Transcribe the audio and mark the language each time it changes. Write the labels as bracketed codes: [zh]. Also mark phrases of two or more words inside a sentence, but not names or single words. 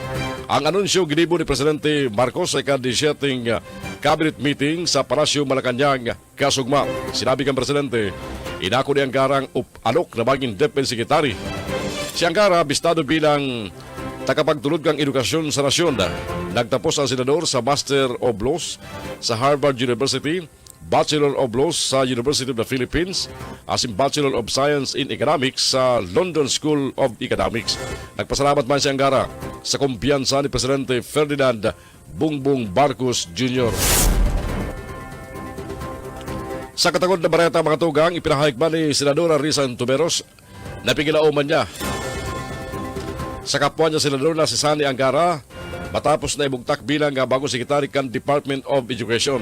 [bik] Ang anunsyo ginibo ni Presidente Marcos ay kada-7 [en] cabinet meeting [bik] sa Palasyo Malacanang, Kasugma. [tl] Sinabi ng Presidente, inako ni Angara ang alok na maging [en] Deputy Secretary. [bik] Si Angara bistado bilang takapagtulod kang edukasyon sa nasyon. Nagtapos ang senador sa Master of Laws sa Harvard University, Bachelor of Laws sa University of the Philippines, asim Bachelor of Science in Economics sa London School of Economics. Nagpasalamat man si Angara sa kumpiyansa ni Presidente Ferdinand Bongbong Marcos Jr. Sa katagod na bareta mga tugang, ipinahayag man ni Senadora Risa Antuberos na pigilauman niya sa kapwa niya senador na si Sani Angara matapos na ibugtak bilang bagong sekretary kan Department of Education.